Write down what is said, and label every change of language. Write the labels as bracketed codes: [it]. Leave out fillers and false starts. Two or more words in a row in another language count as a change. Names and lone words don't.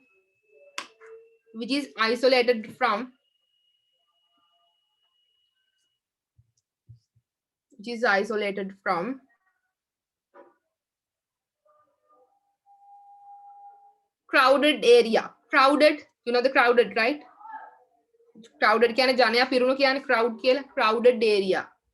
[en] crowded area crowded you know the crowded right crowded [si] කියන්නේ ජනයා පිරුණු කියන්නේ crowd කියලා [en] crowded area